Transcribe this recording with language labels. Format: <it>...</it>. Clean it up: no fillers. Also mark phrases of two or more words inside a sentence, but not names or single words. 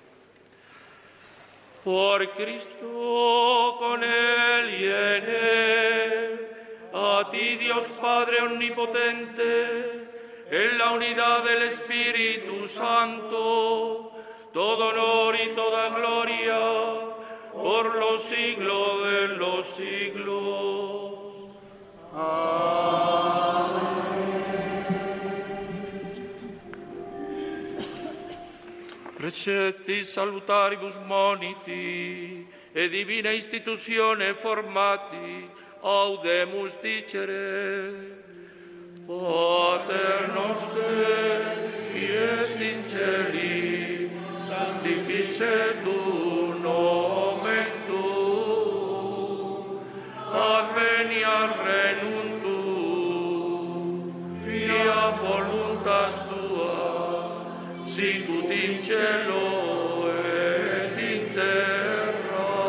<es>Por Cristo, con Él y en Él, a ti, Dios Padre omnipotente, en la unidad del Espíritu Santo, todo honor y toda gloria, por los siglos de los siglos. Amén.</es> <la>Recepti salutaribus moniti, e divina institutione formati, audemus dicere. Pater noster, qui est in celi, sanctificetur nomen tuum, adveniat regnum tuum, fiat voluntas tua, sicut in cielo et in terra.</la>